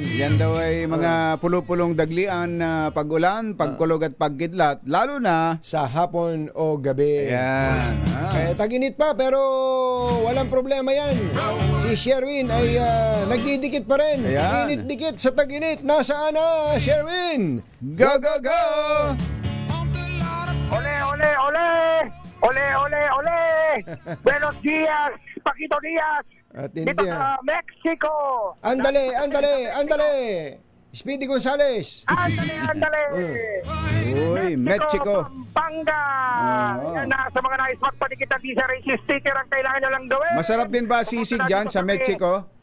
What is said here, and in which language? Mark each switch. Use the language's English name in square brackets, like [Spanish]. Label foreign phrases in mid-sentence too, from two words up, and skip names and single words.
[Filipino] Yan daw ay mga pulo-pulong daglian na pag-ulan, pagkulog at pagkidlat, lalo na sa hapon o gabi. Yan. Kaya tag-init pa pero walang problema yan. Si Sherwin ay nagdidikit pa rin. Init-dikit sa tag-init. Nasaan na, Sherwin? [English] Go, go, go! [Spanish] Ole, ole, ole! Ole, ole, ole! Buenos dias, Paquito Diaz! [Filipino] Dito sa Mexico! [Spanish] Andale! Speedy Gonzales! Andale! [Filipino] Uy, Mexico! Pampanga! Yan na, sa mga nais magpadikit ng [English] visa race sticker [Filipino] ang kailangan nyo lang gawin. Masarap din ba sisig dyan sa Mexico?